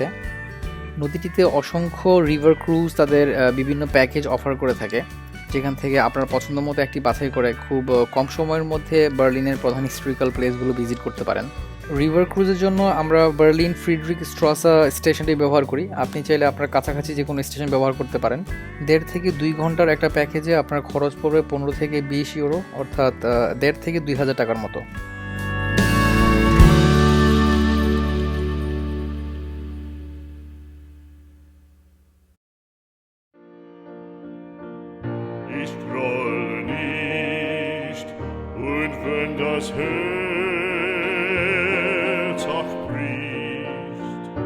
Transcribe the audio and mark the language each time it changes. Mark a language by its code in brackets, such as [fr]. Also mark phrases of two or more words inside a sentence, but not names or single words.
[bn] নদীটিতে অসংখ্য রিভার ক্রুজ তাদের বিভিন্ন প্যাকেজ অফার করে থাকে, যেখান থেকে আপনার পছন্দ মতো একটি বাছাই করে খুব কম সময়ের মধ্যে বার্লিনের প্রধান হিস্টোরিক্যাল প্লেসগুলো ভিজিট করতে পারেন। রিভার ক্রুজের জন্য আমরা বার্লিন ফ্রিডরিক স্ট্রাসা স্টেশনটি ব্যবহার করি। আপনি চাইলে আপনার কাছাকাছি যে কোনো স্টেশন ব্যবহার করতে পারেন। 1.5 থেকে 2 ঘন্টার একটা প্যাকেজে আপনার খরচ পড়বে 15 থেকে 20 ইউরো, অর্থাৎ 1.5 থেকে 2,000 টাকার মতো। [de] Ich grolle nicht, und wenn das Herz auch bricht,